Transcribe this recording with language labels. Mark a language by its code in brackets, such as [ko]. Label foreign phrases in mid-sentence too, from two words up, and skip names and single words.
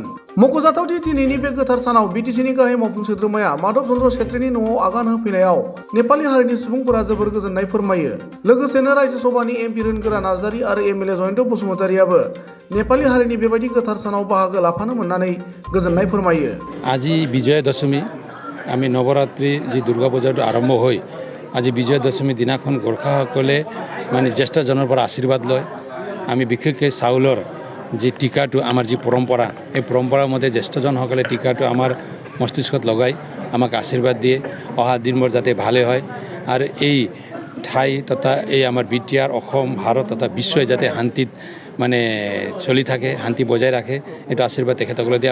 [brx] मख'जाथावदि दिनैनि बे गोथार सानाव बिटिसिनि गाहाय मावफुं सोद्रोमाया माधव चन्द्र सेत्रीनि न'आव आगान होफैनायाव नेपाली हारिनि सुबुंफोरा जोबोर गोजोननाय फोरमायो। लोगोसेनो रायजो सभानि MP रोनगोरा नार्जारी आरो MLA जयन्त बसुमतारीयाबो नेपाली हारिनि बेबायदि गोथार सानाव बाहागो लाफानो मोननानै गोजोननाय फोरमायो। [as] আজি বিজয়া দশমী আমি নবরাত্রি যে দুর্গা পূজাটো আৰম্ভ হয় আজি বিজয়া দশমী দিনাখন গোৰ্খাসকলে মানে জ্যেষ্ঠজনৰ পৰা আশীৰ্বাদ লয়। আমি বিশেষকৈ চাউলৰ যে টিকাটো আমাৰ যে পৰম্পৰা এই পৰম্পৰাৰ মতে জ্যেষ্ঠজনসকলে টিকাটো আমাৰ মস্তিষ্কত লগাই আমাক আশীৰ্বাদ দিয়ে অহা দিনবোৰ যাতে ভালে হয় আৰু এই ঠাই তথা এই আমাৰ বিটিআৰ অসম ভাৰত তথা বিশ্বই যাতে শান্তিত মানে চলি থাকে শান্তি বজাই ৰাখে এইটো আশীৰ্বাদ তেখেতসকলে দিয়ে।